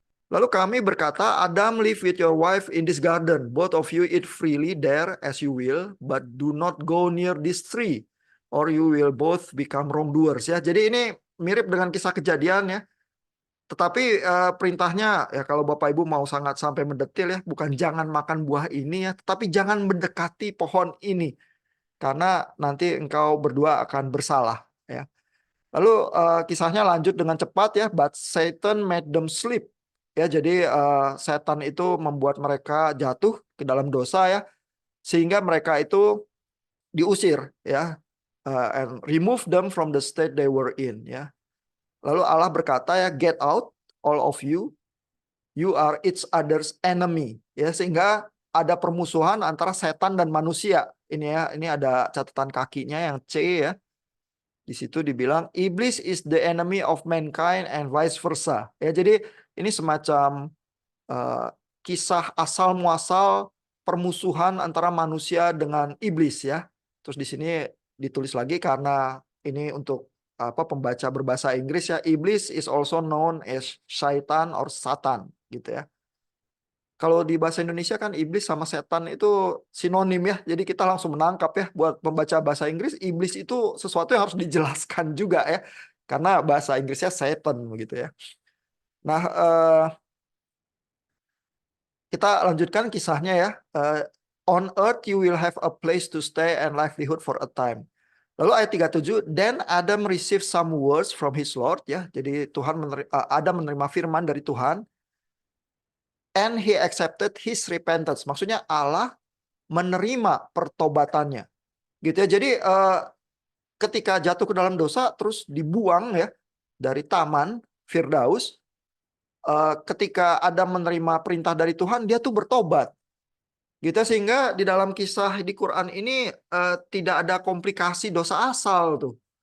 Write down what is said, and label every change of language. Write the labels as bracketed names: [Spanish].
[Indonesian] Lalu kami berkata, [English] Adam, live with your wife in this garden. Both of you eat freely there as you will, but do not go near this tree, or you will both become wrongdoers. [Indonesian] Ya, jadi ini mirip dengan kisah Kejadian ya. Tetapi perintahnya ya, kalau Bapak Ibu mau sangat sampai mendetil ya, bukan jangan makan buah ini ya, tetapi jangan mendekati pohon ini, karena nanti engkau berdua akan bersalah. Ya. Lalu kisahnya lanjut dengan cepat ya, [English] but Satan made them sleep. [Indonesian] Ya, jadi setan itu membuat mereka jatuh ke dalam dosa ya, sehingga mereka itu diusir ya, [English] and remove them from the state they were in [Indonesian] ya. Lalu Allah berkata ya, [English] get out all of you, you are each other's enemy ya, sehingga [Indonesian] ada permusuhan antara setan dan manusia. Ini ya, ini ada catatan kakinya yang C ya. Di situ dibilang [English] iblis is the enemy of mankind and vice versa. [Indonesian] Ya, jadi ini semacam uh, kisah asal muasal permusuhan antara manusia dengan iblis ya. Terus di sini ditulis lagi karena ini untuk apa pembaca berbahasa Inggris ya, [English] iblis is also known as syaitan or satan [Indonesian] gitu ya. Kalau di bahasa Indonesia kan iblis sama setan itu sinonim ya. Jadi kita langsung menangkap ya buat pembaca bahasa Inggris, iblis itu sesuatu yang harus dijelaskan juga ya. Karena bahasa Inggrisnya Satan begitu ya. Nah, kita lanjutkan kisahnya ya. [English] On earth you will have a place to stay and livelihood for a time. [Indonesian] Lalu ayat 37, [English] then Adam received some words from his Lord ya. [Indonesian] Jadi Adam menerima firman dari Tuhan. [English] And he accepted his repentance. [Indonesian] Maksudnya Allah menerima pertobatannya. Gitu ya. Jadi ketika jatuh ke dalam dosa terus dibuang ya dari taman Firdaus, ketika Adam menerima perintah dari Tuhan, dia tuh bertobat. Gitu ya, sehingga di dalam kisah di Quran ini tidak ada komplikasi dosa asal tuh.